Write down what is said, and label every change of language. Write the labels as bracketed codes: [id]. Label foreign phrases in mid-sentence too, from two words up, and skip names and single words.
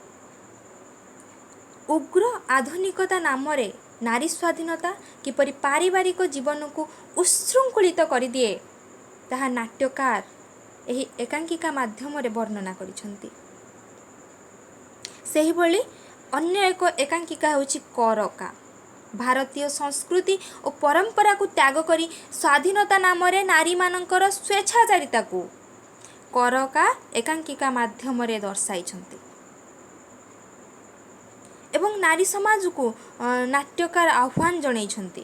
[or] ଉଗ୍ର ଆଧୁନିକତା ନାମରେ ନାରୀ ସ୍ୱାଧୀନତା କିପରି ପାରିବାରିକ ଜୀବନକୁ ଉଚ୍ଛୃଙ୍ଖଳିତ କରିଦିଏ ତାହା ନାଟ୍ୟକାର ଏହି ଏକାଙ୍କିକା ମାଧ୍ୟମରେ ବର୍ଣ୍ଣନା କରିଛନ୍ତି। ସେହିଭଳି ଅନ୍ୟ ଏକ ଏକାଙ୍କିକା ହେଉଛି କରକା। ଭାରତୀୟ ସଂସ୍କୃତି ଓ ପରମ୍ପରାକୁ ତ୍ୟାଗ କରି ସ୍ୱାଧୀନତା ନାମରେ ନାରୀମାନଙ୍କର ସ୍ୱେଚ୍ଛାଚାରିତାକୁ କରକା ଏକାଙ୍କିକା ମାଧ୍ୟମରେ ଦର୍ଶାଇଛନ୍ତି ଏବଂ ନାରୀ ସମାଜକୁ ନାଟ୍ୟକାର ଆହ୍ୱାନ ଜଣାଇଛନ୍ତି।